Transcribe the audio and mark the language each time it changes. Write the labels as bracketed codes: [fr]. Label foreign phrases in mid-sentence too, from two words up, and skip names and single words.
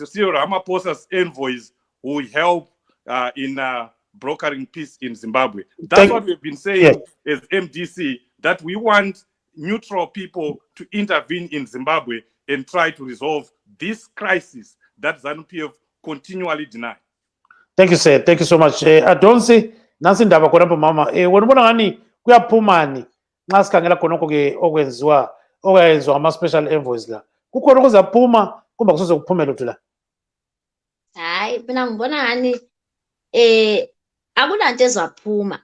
[en] Cyril Ramaphosa's envoys will help in brokering peace in Zimbabwe. That's what we've been saying as MDC, that we want neutral people to intervene in Zimbabwe and try to resolve this crisis that ZANU-PF continually deny. Thank you, sir. Thank you so much. [nd] Adonsi, nansi ndaba khona mama. Wonibona ngani kuyaphumani nxa sikhangela khonokho ke okwenziwa ama- [en] special envoys [nd] la. Kukhona okuzaphuma kumbe kusoze kuphume lutho la? Hayi, mina ngibona ngani akunanto ezaphuma.